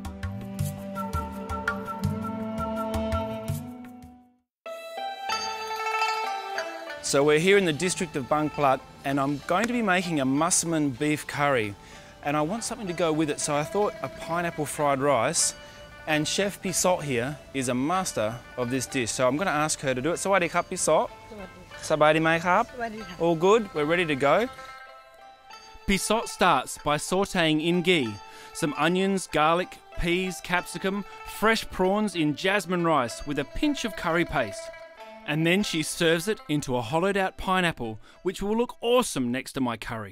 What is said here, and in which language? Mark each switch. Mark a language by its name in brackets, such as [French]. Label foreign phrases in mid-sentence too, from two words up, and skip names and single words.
[English] So we're here in the district of Bangkok and I'm going to be making a Massaman beef curry, and I want something to go with it, so I thought a pineapple fried rice, and Chef Pisot here is a master of this dish, so I'm going to ask her to do it. [Thai] Sawadee krap Pisot. Sabadi mai krap. [English] All good, we're ready to go. Pisot starts by sautéing in ghee some onions, garlic, peas, capsicum, fresh prawns in jasmine rice with a pinch of curry paste. And then she serves it into a hollowed out pineapple, which will look awesome next to my curry.